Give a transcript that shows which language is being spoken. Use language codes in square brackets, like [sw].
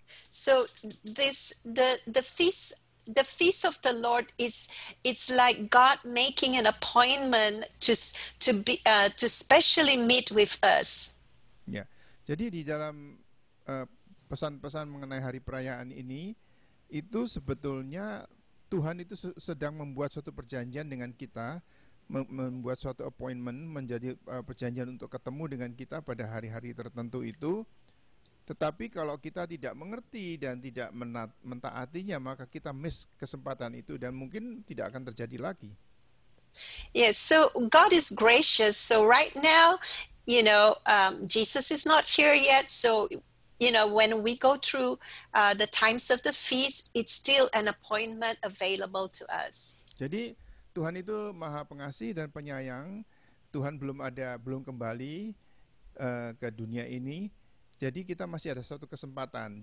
[en] So the feast of the Lord it's like God making an appointment to specially meet with us. [id] Ya, jadi di dalam pesan-pesan mengenai hari perayaan ini, itu sebetulnya Tuhan itu sedang membuat suatu perjanjian dengan kita, membuat suatu appointment, menjadi perjanjian untuk ketemu dengan kita pada hari-hari tertentu itu. Tetapi kalau kita tidak mengerti dan tidak mentaatinya, maka kita miss kesempatan itu dan mungkin tidak akan terjadi lagi. [en] Yes, so God is gracious. So right now, Jesus is not here yet. So, when we go through the times of the feast, it's still an appointment available to us. [id] Jadi Tuhan itu Maha Pengasih dan Penyayang. Tuhan belum kembali ke dunia ini. Jadi kita masih ada suatu kesempatan.